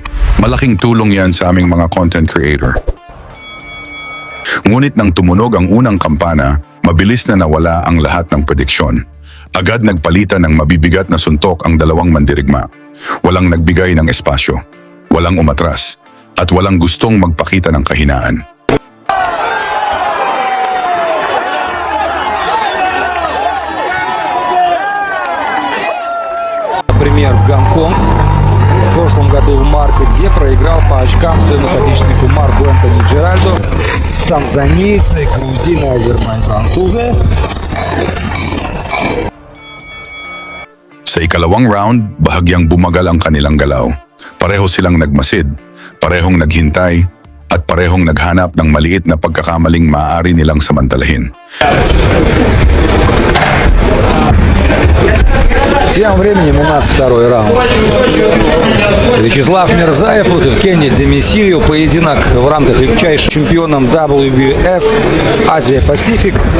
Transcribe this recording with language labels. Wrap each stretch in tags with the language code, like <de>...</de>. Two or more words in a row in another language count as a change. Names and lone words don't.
<tl>Malaking tulong yan sa aming mga</tl> <en>content creator.</en> <tl>Ngunit nang tumunog ang unang kampana, mabilis na nawala ang lahat ng prediksyon. Agad nagpalitan ng mabibigat na suntok ang dalawang mandirigma. Walang nagbigay ng espasyo, walang umatras, at walang gustong magpakita ng kahinaan.</tl> <ru>Например, в Гонконг в прошлом году в марте, где проиграл по очкам своему соотечественнику Марку Энтони Джеральду. Танзанийцы, грузины, французы.</ru> <tl>Sa ikalawang round, bahagyang bumagal ang kanilang galaw. Pareho silang nagmasid, parehong naghintay, at parehong naghanap ng maliit na pagkakamaling maaari nilang samantalahin.</tl> <ru>Тем временем у нас второй раунд. Вячеслав Мирзаев против Кенни Демесилио. Поединок в рамках легчайших чемпионом WBF Азия-Пасифик.</ru>